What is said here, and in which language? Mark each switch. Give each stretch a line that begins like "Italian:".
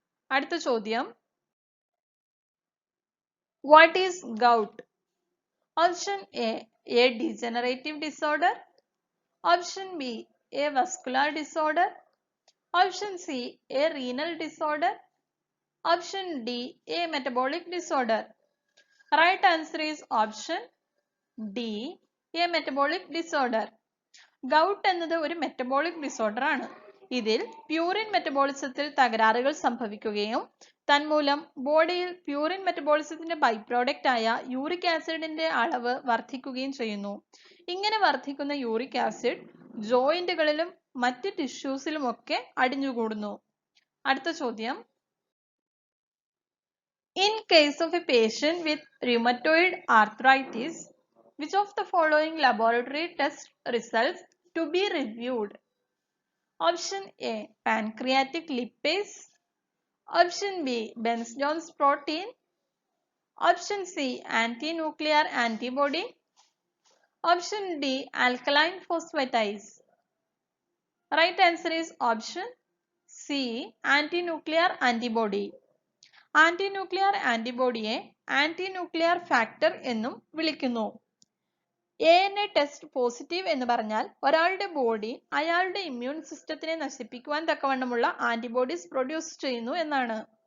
Malayalam: അടുത്ത ചോദ്യം,
English: What is gout? Option A degenerative disorder, option B a vascular disorder, option C a renal disorder, option D a metabolic disorder. Right answer is option D, a metabolic disorder.
Malayalam: Gout എന്നത് ഒരു metabolic disorder ആണ്. ഇതിൽ purine മെറ്റബോളിസത്തിൽ തകരാറുകൾ സംഭവിക്കുകയും തന്മൂലം ബോഡിയിൽ purine മെറ്റബോളിസത്തിന്റെ by product ആയ uric ആസിഡിന്റെ അളവ് വർദ്ധിക്കുകയും ചെയ്യുന്നു. ഇങ്ങനെ വർദ്ധിക്കുന്ന യൂറിക് ആസിഡ് ജോയിന്റുകളിലും മറ്റ് ടിഷ്യൂസിലും ഒക്കെ അടിഞ്ഞുകൂടുന്നു. അടുത്ത ചോദ്യം,
English: in case of a patient with rheumatoid arthritis, which of the following laboratory test results to be reviewed? Option A pancreatic lipase, option B Bence-Jones protein, option C anti-nuclear antibody, option D alkaline phosphatase. Right answer is option C anti-nuclear antibody.
Malayalam: ആന്റിന്യൂക്ലിയർ ആന്റിബോഡിയെ ആന്റിന്യൂക്ലിയർ factor എന്നും വിളിക്കുന്നു. ANA test positive എന്ന് പറഞ്ഞാൽ ഒരാളുടെ body അയാളുടെ immune സിസ്റ്റത്തിനെ നശിപ്പിക്കുവാൻ തക്കവണ്ണമുള്ള antibodies produce ചെയ്യുന്നു എന്നാണ്.